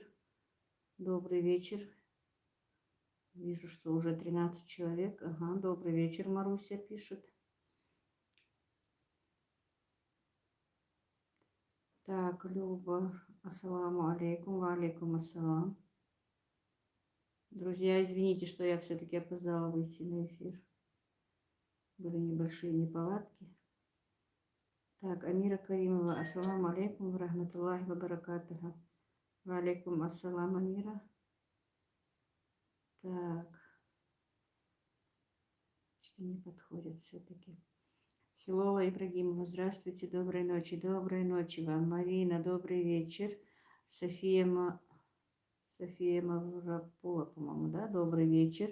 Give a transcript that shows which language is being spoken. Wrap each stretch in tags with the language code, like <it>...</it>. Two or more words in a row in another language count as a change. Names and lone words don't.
<ru>Добрый вечер. Вижу, что уже 13 человек. Ага, добрый вечер, Маруся пишет. Так, Люба,</ru> <ar>السلام عليكم، وعليكم السلام.</ar> <ru>Друзья, извините, что я все-таки опоздала выйти на эфир. Были небольшие неполадки. Так, Амира Каримова,</ru> <ar>السلام عليكم، ورحمة الله وبركاته. وعليكم السلام, Амира.</ar> <ru>Так, не подходят все-таки. Хилова Ибрагимова, здравствуйте, доброй ночи вам. Марина, добрый вечер. София Мавропула, по-моему, да, добрый вечер.</ru>